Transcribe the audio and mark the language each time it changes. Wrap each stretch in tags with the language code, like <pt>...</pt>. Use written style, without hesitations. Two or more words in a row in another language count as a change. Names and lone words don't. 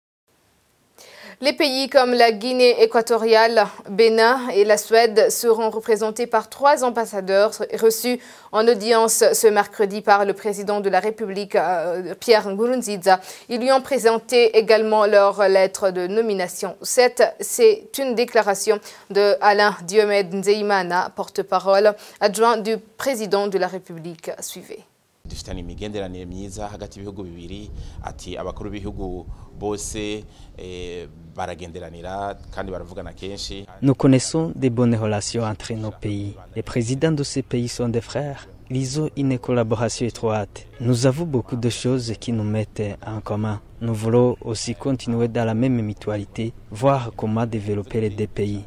<fr>Les pays comme la Guinée équatoriale, Bénin et la Suède seront représentés par 3 ambassadeurs reçus en audience ce mercredi par le président de la République, Pierre Nkurunziza. Ils lui ont présenté également leur lettre de nomination. C'est une déclaration de Alain Diomède Nzeyimana, porte-parole adjoint du président de la République. Suivez.</fr> <rn>Dufitanye imigenderanire myiza hagati y'ibihugu bibiri ati abakuru b'ibihugu bose baragenderanira kandi baravugana kenshi.</rn> <fr>Nous connaissons des bonnes relations entre nos pays. Les présidents de ces pays sont des frères. Ils ont une collaboration étroite. Nous avons beaucoup de choses qui nous mettent en commun. Nous voulons aussi continuer dans la même mutualité, voir comment développer les 2 pays.</fr>